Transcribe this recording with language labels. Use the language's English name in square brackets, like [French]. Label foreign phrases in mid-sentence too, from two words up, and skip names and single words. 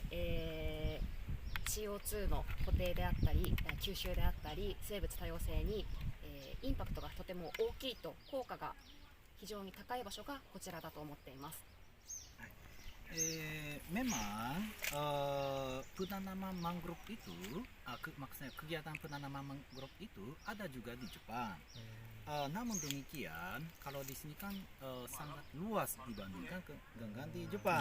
[Japanese] 、CO2 の固定であったり吸収であったり生物多様性に、インパクトがとても大きいと、効果が非常に高い場所がこちらだと思っています。 [Indonesian] Memang penanaman mangrove itu, maksudnya kegiatan penanaman mangrove itu ada juga di Jepang. Namun demikian, kalau di sini kan sangat luas dibandingkan dengan di Jepang.